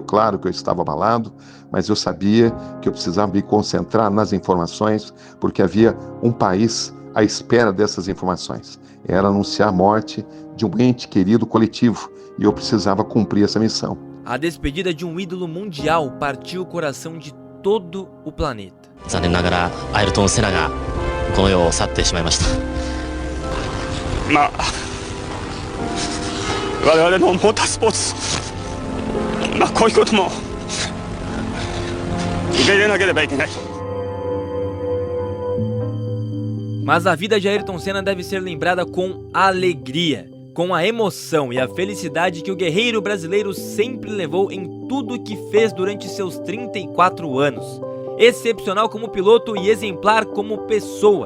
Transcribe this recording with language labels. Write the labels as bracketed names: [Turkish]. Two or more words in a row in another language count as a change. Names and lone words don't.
[Portuguese] Claro que eu estava abalado, mas eu sabia que eu precisava me concentrar nas informações, porque havia um país à espera dessas informações. Era anunciar a morte de um ente querido coletivo, e eu precisava cumprir essa missão. A despedida de um ídolo mundial partiu o coração de todo o planeta. [Japanese] 残念ながらアイルトン・セナがこの世を去ってしまいました。まあ我々のモータースポーツ、こういうことも受け入れなければいけない。 [Portuguese] Mas a vida de Ayrton Senna deve ser lembrada com alegria, com a emoção e a felicidade que o guerreiro brasileiro sempre levou em tudo que fez durante seus 34 anos. Excepcional como piloto e exemplar como pessoa.